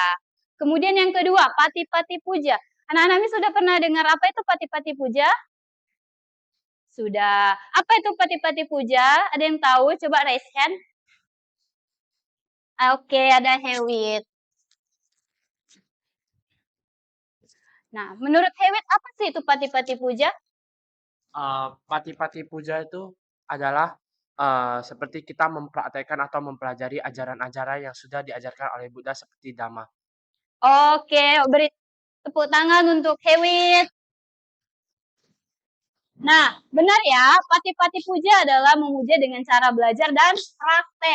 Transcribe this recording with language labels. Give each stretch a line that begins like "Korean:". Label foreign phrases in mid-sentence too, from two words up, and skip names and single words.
Indonesian: Kemudian yang kedua,
Pali: pati-pati puja.
Indonesian: Anak-anak ini sudah pernah dengar apa itu
Pali: pati-pati puja?
Indonesian: Sudah. Apa itu
Pali: pati-pati puja?
Indonesian: Ada yang tahu? Coba
English: raise hand.
Indonesian: Oke, ada Hewit. Nah, menurut Hewit apa sih itu
Pali: pati-pati puja? Pati-pati puja
Indonesian: itu adalah seperti kita mempraktekkan atau mempelajari ajaran-ajaran yang sudah diajarkan oleh Buddha seperti Dhamma. Oke, beri tepuk tangan untuk Hewit. Nah, benar ya,
Pali: pati-pati puja
Indonesian: adalah memuja dengan cara belajar dan praktek.